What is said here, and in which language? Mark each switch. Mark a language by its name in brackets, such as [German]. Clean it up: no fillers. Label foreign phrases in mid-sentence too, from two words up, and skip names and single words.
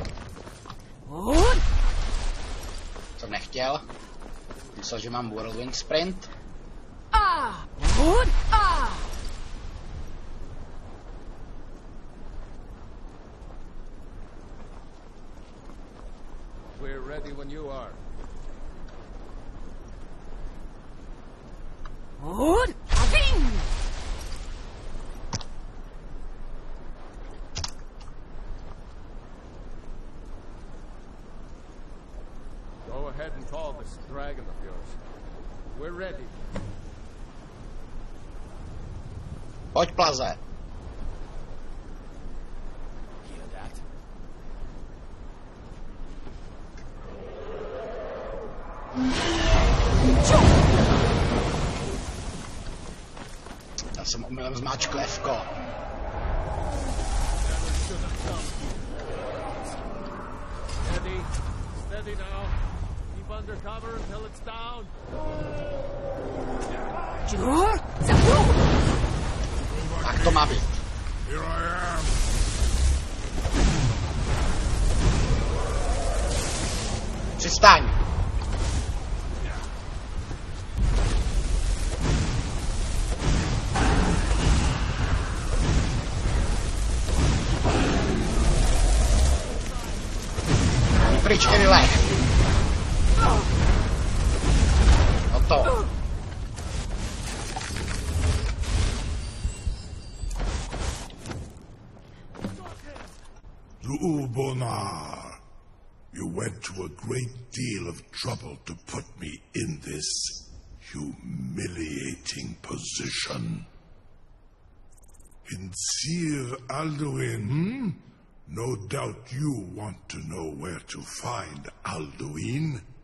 [Czech] Jsem nechtěl. Myslel, že mám [English] whirlwind sprint. We're ready when you are. Go ahead and call this dragon of yours. We're ready. [Czech] Pojď, Plaze. [English] Hear that? [Czech] Já jsem omylem zmáčkl F-ko. [English] Steady. Steady now. Keep under cover until it's down. [Czech] Tak to má být. [English] Here I am. [Czech] Přistaň. Pryč, Kirile. No to. [English] Ulbonar, you went to a great deal of trouble to put me in this humiliating position. Sir Alduin, No doubt you want to know where to find Alduin.